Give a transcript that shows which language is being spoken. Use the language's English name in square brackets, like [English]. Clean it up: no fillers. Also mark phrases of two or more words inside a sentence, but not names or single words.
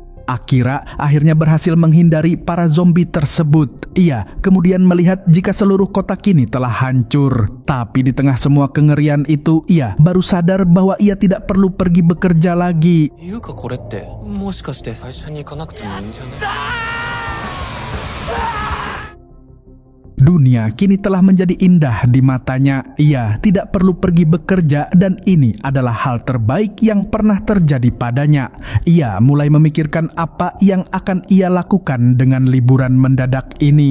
[Indonesian] Akira akhirnya berhasil menghindari para zombie tersebut. Ia kemudian melihat jika seluruh kota kini telah hancur. Tapi di tengah semua kengerian itu, ia baru sadar bahwa ia tidak perlu pergi bekerja lagi. [Japanese] Yuka, これってもしかして会社に行かなくてもいいんじゃない？ [Indonesian] Dunia kini telah menjadi indah di matanya. Ia tidak perlu pergi bekerja dan ini adalah hal terbaik yang pernah terjadi padanya. Ia mulai memikirkan apa yang akan ia lakukan dengan liburan mendadak ini.